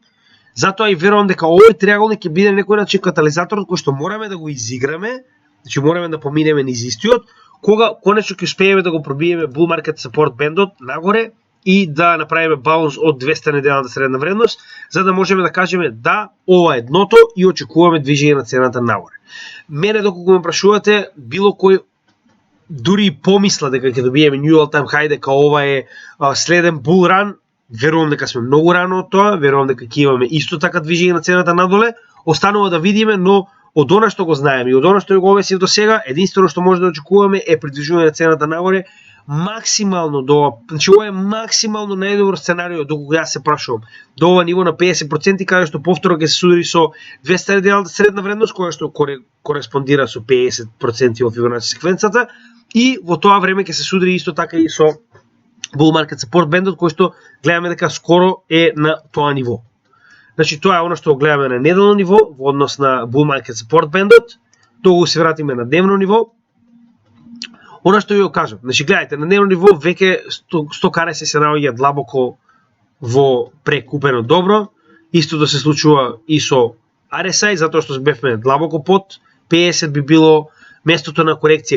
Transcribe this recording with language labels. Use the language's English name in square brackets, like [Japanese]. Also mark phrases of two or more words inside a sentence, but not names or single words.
[Macedonian] Затоа и верувам дека овој триаголник ќе биде некој начин катализаторот кој што мораме да го изиграме, значи мораме да поминеме низ истиот, кога конечно ќе успееме да го пробиеме [English] bull market support [Macedonian] бендот нагоре и да направиме баунс од 200 неделната средна вредност, за да можеме да кажеме да, ова е дното и очекуваме движење на цената нагоре. Мене доколку ме прашувате, било кој дури и помисла дека ќе добиеме [English] new all time high, [Macedonian] дека ова е следен [English] bull run, [Macedonian] верувам дека сме многу рано од тоа, верувам дека ќе имаме исто така движење на цената надоле, останува да видиме, но од она што го знаеме и од она што го обяснив до сега, единствено што може да очекуваме е придвижување на цената нагоре максимално до, значи ова е максимално најдобар сценарио докога јас се прашувам, до ова ниво на 50%, каде што повторно ќе се судари со 200 неделната средна вредност, која што кореспондира со 50% во Фибоначи секвенцата, и во тоа време ќе се судари исто така и со [English] bull market support band [Macedonian] кој што гледаме дека скоро е на тоа ниво. Значи тоа е она што го гледаме на неделно ниво во однос на [English] bull market support band- [Macedonian] от, тогу се вратиме на дневно ниво. Она што ви го кажам, значи гледајте, на дневно ниво веќе стокареси се наоѓа длабоко во прекупено добро, истото се случува и со RSI, затоа што бевме длабоко под 50 би било местото на корекција.